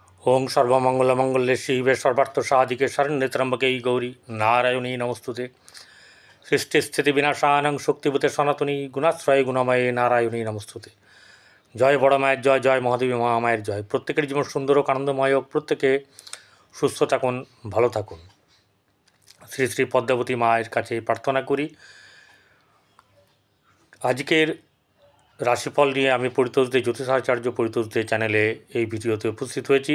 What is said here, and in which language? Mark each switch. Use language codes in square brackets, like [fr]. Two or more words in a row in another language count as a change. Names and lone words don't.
[sa] ওং সর্বমঙ্গলমঙ্গলে শিবে সর্বার্থ সাধিকে শরণ্যে ত্র্যম্বকে গৌরী নারায়ণী নমস্তুতে। সৃষ্টিস্থিতি বিনাশানং শক্তিভূতে সনাতনী গুণাশ্রয় গুণময়ে নারায়ণী নমস্তুতে। [bn] জয় বড় মায়ের জয়, জয় মহাদেবী মহামায়ের জয়। প্রত্যেকের জীবন সুন্দর ও আনন্দময় হোক, প্রত্যেকে সুস্থ থাকুন, ভালো থাকুন। শ্রী শ্রী পদ্মাবতী মায়ের কাছে প্রার্থনা করি। আজকের রাশিফল নিয়ে আমি পরিতোষ দে, জ্যোতিষাচার্য পরিতোষ দে চ্যানেলে এই ভিডিওতে উপস্থিত হয়েছি।